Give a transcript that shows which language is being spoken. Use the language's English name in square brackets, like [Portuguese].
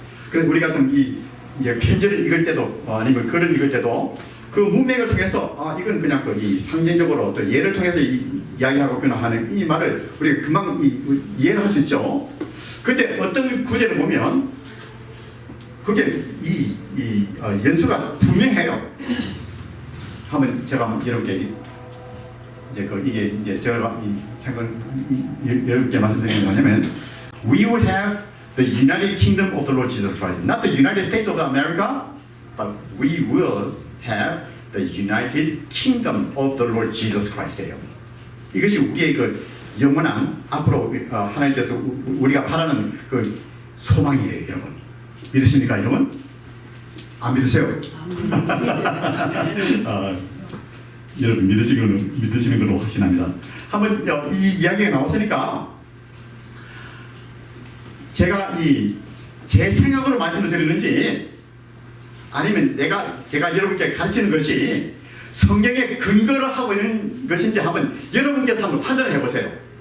[Korean] 그래서 우리가 좀 이제 편지를 읽을 때도 아니면 글을 읽을 때도 그 문맥을 통해서 이건 그냥 이 상징적으로 또 예를 통해서 이야기하고 그냥 하는 이 말을 우리가 금방 이해를 할 수 있죠. 근데 어떤 구절을 보면 그게 연수가 분명해요. 한번 제가 여러분께 이제 이게 이제 제가 여러분께 말씀드리는 게 뭐냐면 [English] We will have the United Kingdom of the Lord Jesus Christ, not the United States of America, but we will have the United Kingdom of the Lord Jesus Christ예요. [Korean] 이것이 우리의 그 영원한 앞으로 하나님께서 우리가 바라는 그 소망이에요, 여러분. 믿으십니까, 여러분? 안 믿으세요? 여러분 믿으시는 걸로 확신합니다. 한번 이 이야기가 나왔으니까 제가 제 생각으로 말씀을 드리는지 아니면 제가 여러분께 가르치는 것이 성경에 근거를 하고 있는 것인지 한번 여러분께서 한번 판단을 해보세요.